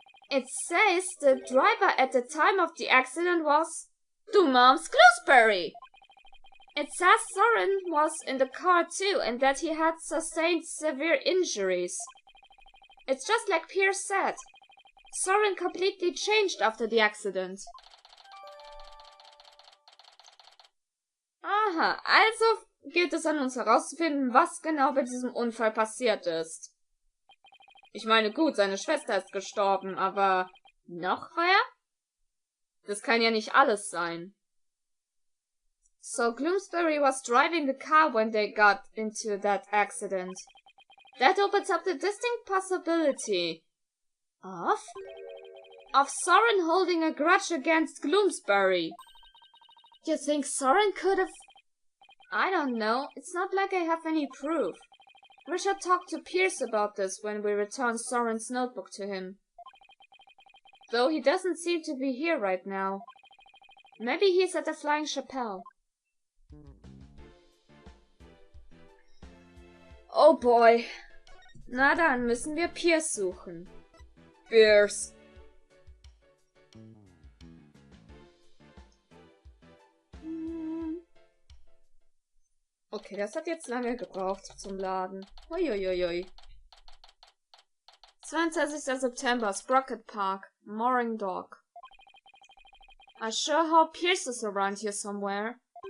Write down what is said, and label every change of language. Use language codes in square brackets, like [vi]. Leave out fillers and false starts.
[en] It says the driver at the time of the accident was Dumam's Gooseberry. It says Soren was in the car too and that he had sustained severe injuries. It's just like Pierce said. Soren completely changed after the accident. [de] Aha, also gilt es an uns herauszufinden, was genau bei diesem Unfall passiert ist. Ich meine, gut, seine Schwester ist gestorben, aber noch wer? Das kann ja nicht alles sein. [en] So Gloomsbury was driving the car when they got into that accident. That opens up the distinct possibility of Soren holding a grudge against Gloomsbury. You think Soren could have... I don't know, it's not like I have any proof. We should talk to Pierce about this when we return Soren's notebook to him. Though he doesn't seem to be here right now. Maybe he's at the Flying Chapelle. Oh boy. [de] Na dann müssen wir Pierce suchen. Pierce. Okay, das hat jetzt lange gebraucht zum Laden. Uiuiui. 22. [en] September, Sprocket Park, Mooring Dock. I sure hope Pierce is around here somewhere.